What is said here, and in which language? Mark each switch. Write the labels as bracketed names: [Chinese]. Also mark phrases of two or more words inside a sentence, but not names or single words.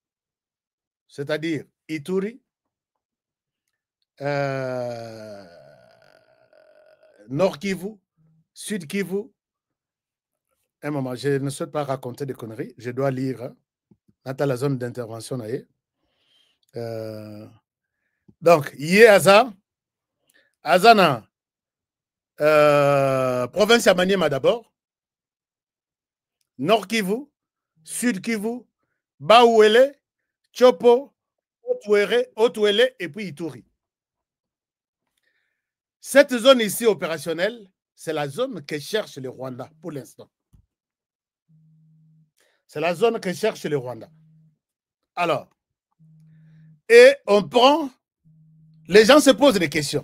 [French] C'est-à-dire Ituri, Nord Kivu, Sud Kivu. Un moment, je ne souhaite pas raconter des conneries, je dois lire. Hein. Dans la zone d'intervention. Donc, Yéaza, Azana, province ya Maniema d'abord, Nord Kivu, Sud Kivu, Baouele, Chopo, Haut-Ouélé et puis Ituri. Cette zone ici opérationnelle, c'est la zone que cherche le Rwanda pour l'instant. C'est la zone que cherche le Rwanda. Alors, et on prend, les gens se posent des questions.